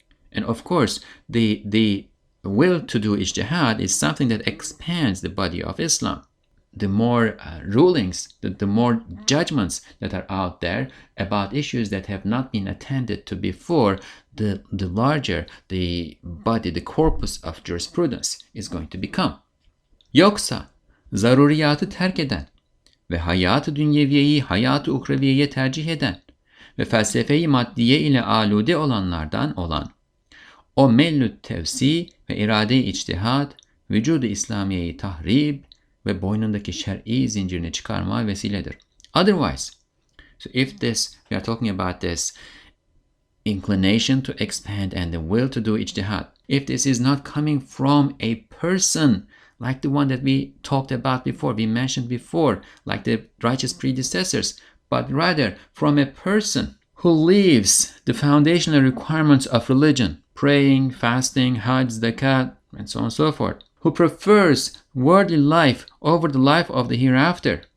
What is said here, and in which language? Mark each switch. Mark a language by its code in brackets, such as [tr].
[en] And of course, the will to do ijtihad is something that expands the body of Islam. The more rulings, the more judgments that are out there about issues that have not been attended to before, the larger the body, the corpus of jurisprudence is going to become. [tr] Yoksa zaruriyatı terk eden ve hayatı dünyeviyeyi hayatı ukraviyeye tercih eden ve felsefeyi maddiye ile alude olanlardan olan o mellü tevsi ve irade-i ictihad, vücudu İslamiyeyi tahrib ve boynundaki şer'i zincirini çıkarmaya vesiledir. [en] Otherwise, So if we are talking about this inclination to expand and the will to do ijtihad, if this is not coming from a person like the one that we talked about before, we mentioned before, like the righteous predecessors, but rather from a person who lives the foundational requirements of religion, praying, fasting, hajj, zakat, and so on and so forth, who prefers worldly life over the life of the hereafter,